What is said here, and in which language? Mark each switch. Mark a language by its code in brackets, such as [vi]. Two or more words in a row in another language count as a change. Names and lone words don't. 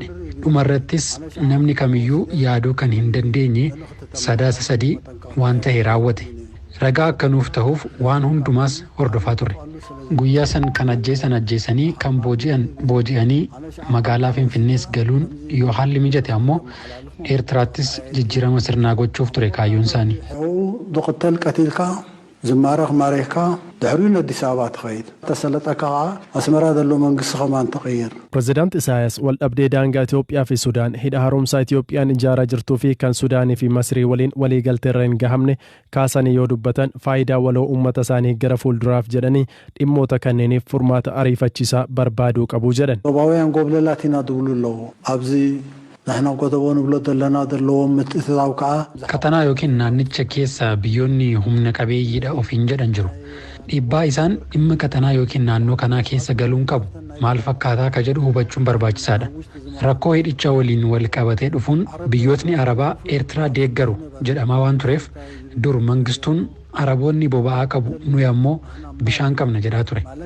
[om] Dhumarrattis namni kamiyyuu yaaduu kan hin dandeenye 3 waan ta'e raawwate. Ragaa akka nuuf ta'uuf waan hundumaas hordofaa turre. Guyyaa san kan ajjeesanii kan booji'anii magaalaa Finfinnees galuun yoo haalli mijate ammoo Eertiraattis jijjiirama sirnaa gochuuf ture kaayyoon isaanii. [ti] ዶክተር ቀቲልካ ዝማረኽ ማሬካ ድሕሪኡ ኣዲስ ኣበባ ትኸይድ ተሰለጠካ ከዓ ኣስመራ ዘሎ መንግስቲ ኸማን ትቕይር. [om] Pireezidaant Isaayyaas waldhabdee daangaa Itoophiyaa fi Sudaan hidha haaromsaa Itoophiyaan ijaaraa jirtuu fi kan Sudaanii fi Masrii waliin waliigalteerra hin gahamne kaasanii yoo dubbatan faayidaa waloo uummata isaanii gara fuulduraaf jedhanii dhimmoota kanneeniif furmaata ariifachiisaa barbaaduu qabu jedhan. [ti] ሮባውያን ጎብለላት ኢና ድብሉ ኣለዉ ኣብዚ ናሕና ቆጠቦ ንብሎ ዘለና ዘለዎም ምትእትታው ከዓ [om] Qaxanaa yookiin naannicha keessa biyyoonni humna qabeeyyiidha ofiin jedhan jiru. Dhiibbaa isaan dhimma qaxanaa yookiin naannoo kanaa keessa galuun qabu maal fakkaataa ka jedhu hubachuun barbaachisaadha. Rakkoo hidhicha waliin wal qabatee dhufuun biyyootni Arabaa Eertiraa deeggaru jedhamaa waan tureef dur mangistuun Araboonni boba'aa qabu nuyi ammoo bishaan qabna jedhaa ture.